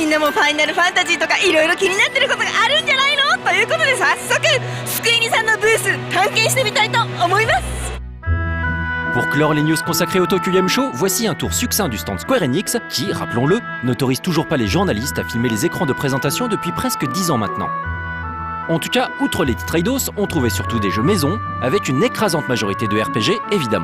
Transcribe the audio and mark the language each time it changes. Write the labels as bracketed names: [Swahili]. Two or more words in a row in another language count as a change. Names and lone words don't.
[Japanese] ファイナルファンタジーとかいろいろ気になってることがあるんじゃないのということで早速スクエニさんのブース探検してみたいと思います。 [French] Pour clore les news consacrées au Tokyo Game Show, voici un tour succinct du stand Square Enix qui, rappelons-le, n'autorise toujours pas les journalistes à filmer les écrans de présentation depuis presque 10 ans maintenant. En tout cas, outre les titres Eidos, on trouvait surtout des jeux maison, avec une écrasante majorité de RPG évidemment.